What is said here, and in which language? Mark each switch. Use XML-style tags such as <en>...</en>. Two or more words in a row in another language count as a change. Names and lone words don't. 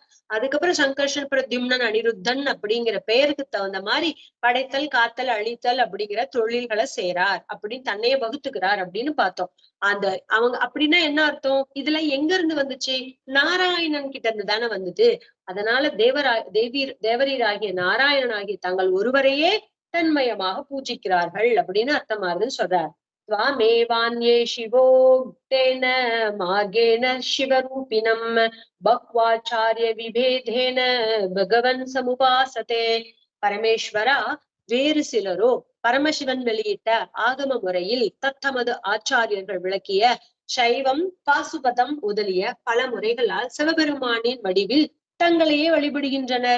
<ta>அதுக்கப்புறம் சங்கர்ஷன் பிரத்யும்னன் அனிருத்தன் அப்படிங்கிற பெயருக்கு தகுந்த மாதிரி படைத்தல் காத்தல் அழித்தல் அப்படிங்கிற தொழில்களை செய்றார், அப்படின்னு தன்னைய வகுத்துக்கிறார் அப்படின்னு பார்த்தோம். அந்த அவங்க அப்படின்னா என்ன அர்த்தம்? இதுல எங்க இருந்து வந்துச்சு? நாராயணன் கிட்ட இருந்து தானே வந்தது. அதனால தேவரீராகிய நாராயணன் ஆகிய தங்கள் ஒருவரையே தன்மயமாக பூஜிக்கிறார்கள் அப்படின்னு அர்த்தமாகுதுன்னு சொல்றார்.</ta> <sa>त्वामेवान्ये शिवोक्तेन मार्गेण शिवरूपिणम् भक्वाचार्य विभेदेन भगवन् समुपासते.</sa> <ta>பரமேஸ்வரா வேறு சிலரோ பரமசிவன் வெளியிட்ட ஆகம முறையில் தத்தமது ஆச்சாரியர்கள் விளக்கிய சைவம் பாசுபதம் முதலிய பல முறைகளால் சிவபெருமானின் வடிவில் தங்களையே வழிபடுகின்றனர்.</ta>